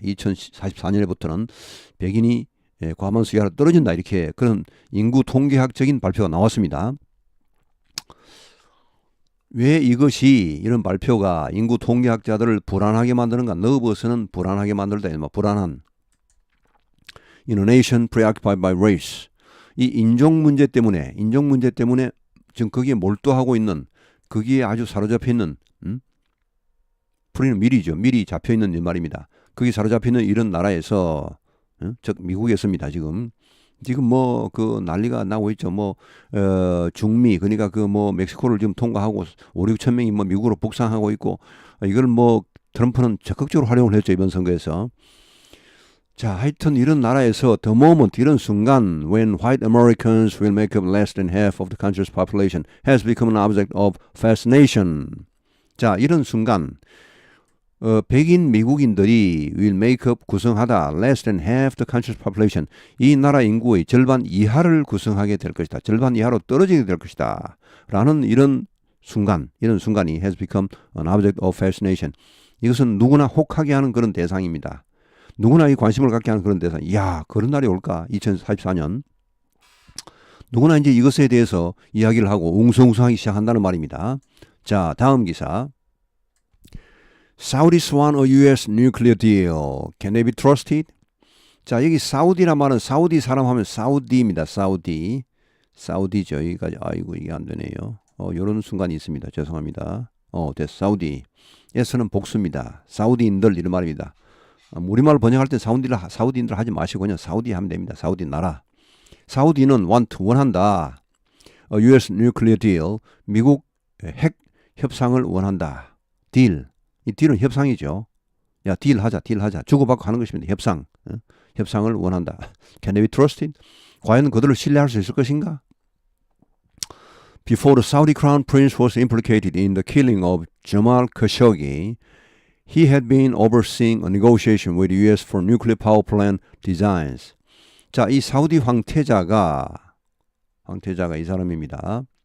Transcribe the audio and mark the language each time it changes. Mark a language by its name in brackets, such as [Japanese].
[Korean] 2044년에부터는 백인이 과반수 이하로 떨어진다, 이렇게 그런 인구 통계학적인 발표가 나왔습니다. 왜 이것이, 이런 발표가 인구 통계학자들을 불안하게 만드는가? 너버스는 불안하게 만들다. 불안한. [English] In a nation preoccupied by race. [Korean] 이 인종 문제 때문에 지금 거기에 몰두하고 있는, 거기에 아주 사로잡혀 있는, 프리는 미리 잡혀 있는 이 말입니다. 거기 사로잡혀 있는 이런 나라에서, 즉 미국에서입니다. 지금 그 난리가 나고 있죠. 중미, 그러니까 멕시코를 지금 통과하고 5-6천 명이 미국으로 북상하고 있고, 이걸 트럼프는 적극적으로 활용을 했죠, 이번 선거에서. 자, 하여튼 이런 나라에서 [English] the moment, [Korean] 이런 순간, [English] when white Americans will make up less than half of the country's population, has become an object of fascination. [Korean] 자, 이런 순간, 백인 미국인들이 [English] will make up, [Korean] 구성하다, [English] less than half the country's population, [Korean] 이 나라 인구의 절반 이하를 구성하게 될 것이다. 절반 이하로 떨어지게 될 것이다. 라는 이런 순간이 [English] has become an object of fascination. [Korean] 이것은 누구나 혹하게 하는 그런 대상입니다. 누구나 이 관심을 갖게 하는 그런 대상. 이야, 그런 날이 올까? 2044년. 누구나 이제 이것에 대해서 이야기를 하고 웅성웅성하기 시작한다는 말입니다. 자, 다음 기사. [English] Saudis want a U.S. nuclear deal. Can they be trusted? [Korean] 자, 여기 사우디란 말은 사우디 사람 하면 사우디입니다. 사우디. 사우디죠. 여기까지. 아이고, 이게 안 되네요. 요런 순간이 있습니다. 죄송합니다. 됐어. 사우디. 에서는 복수입니다. 사우디인들 이런 말입니다. 우리말 번역할 때 사우디인들 하지 마시고 그냥 사우디 하면 됩니다. 사우디 나라. 사우디는 원한다. [English] U.S. nuclear deal. [Korean] 미국 핵 협상을 원한다. 딜. 이 딜은 협상이죠. 야, 딜하자. 주고받고 하는 것입니다. 협상. 협상을 원한다. [English] Can they be trusted? [Korean] 과연 그들을 신뢰할 수 있을 것인가? [English] Before the Saudi crown prince was implicated in the killing of Jamal Khashoggi, he had been overseeing a negotiation with the U.S. for nuclear power plant designs. [Korean] 자, 이 사우디 황태자가 이 사람입니다.